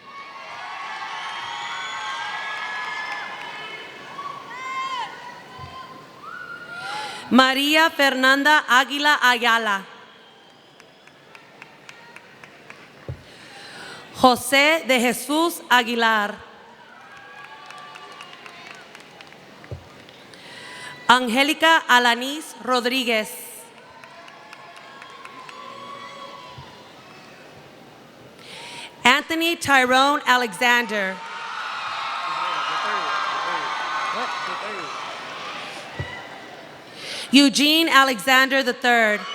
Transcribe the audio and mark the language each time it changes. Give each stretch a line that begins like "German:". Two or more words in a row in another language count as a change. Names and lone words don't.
English: María Fernanda Águila Ayala. José de Jesús Aguilar. Angelica Alanis Rodriguez. Anthony Tyrone Alexander. Eugene Alexander III.